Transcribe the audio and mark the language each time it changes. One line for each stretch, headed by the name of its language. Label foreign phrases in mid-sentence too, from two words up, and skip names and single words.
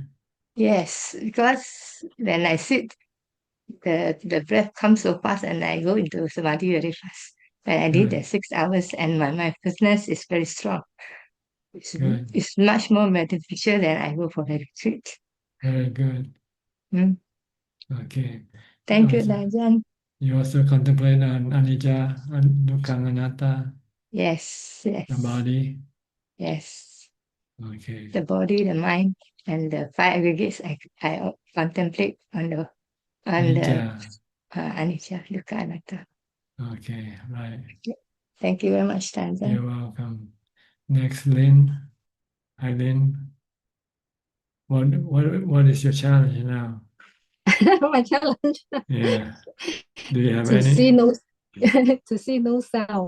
English: Yes, because when I sit, the breath comes so fast and I go into samadhi very fast. When I did the 6 hours and my mindfulness is very strong. It's much more beneficial than I go for the retreat. Very good. Mm. Okay. Thank you, Ajahn. You also contemplate on
Pali: anicca, dukkha, anatta.
English: Yes, yes. The body. Yes. Okay. The body, the mind, and the five aggregates I contemplate on the Anicca.
Pali: anicca, dukkha, anatta.
English: Okay, right. Thank you very much, Ajahn. You're welcome. Next, Lynn. Hi, Lynn. What is your challenge now? My challenge. Yeah. Do you have to any? see no to see no sound